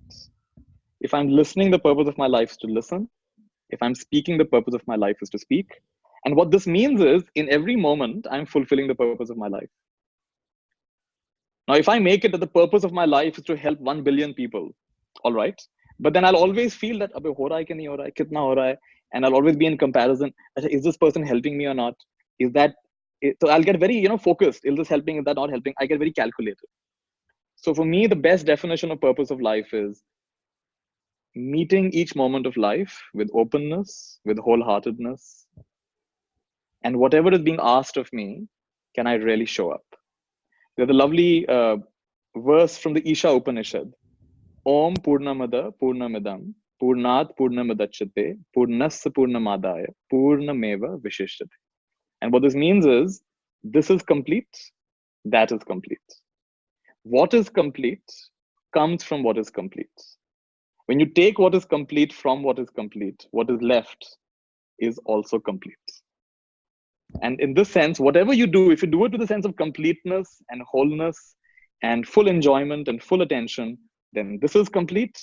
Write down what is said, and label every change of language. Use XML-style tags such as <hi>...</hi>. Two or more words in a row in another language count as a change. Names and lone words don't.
<en>If I'm listening, the purpose of my life is to listen. If I'm speaking, the purpose of my life is to speak. And what this means is in every moment, I'm fulfilling the purpose of my life. Now, if I make it that the purpose of my life is to help 1 billion people, all right. But then I'll always feel that,</en> <hi>अभी हो रहा है कि नहीं हो रहा है, कितना हो रहा है?</hi> <en>And I'll always be in comparison. Is this person helping me or not? Is that, so I'll get very, focused. Is this helping? Is that not helping? I get very calculated. So for me, the best definition of purpose of life is meeting each moment of life with openness, with wholeheartedness, and whatever is being asked of me, can I really show up? There's a lovely verse from the Isha Upanishad.</en> <sa>ॐ पूर्णमदः पूर्णमिदं पूर्णात् पूर्णमुदच्यते पूर्णस्य पूर्णमादाय पूर्णमेव अवशिष्यते.</sa> <en>And what this means is, this is complete, that is complete. What is complete comes from what is complete. When you take what is complete from what is complete, what is left is also complete. And in this sense, whatever you do, if you do it with a sense of completeness and wholeness and full enjoyment and full attention, then this is complete.</en>